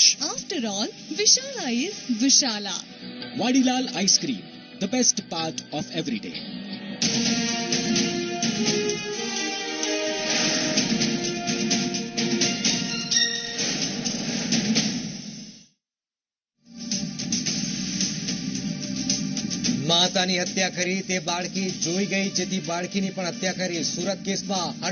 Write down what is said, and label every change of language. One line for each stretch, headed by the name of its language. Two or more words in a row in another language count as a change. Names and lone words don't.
English: After all, Vishala is Vishala.
Gujarati: વાડીલાલ આઈસ્ક્રીમ,
English: the best part of every day.
Gujarati: માતાની હત્યા કરી તે બાળકી જોઈ ગઈ, જેથી બાળકીની પણ હત્યા કરી.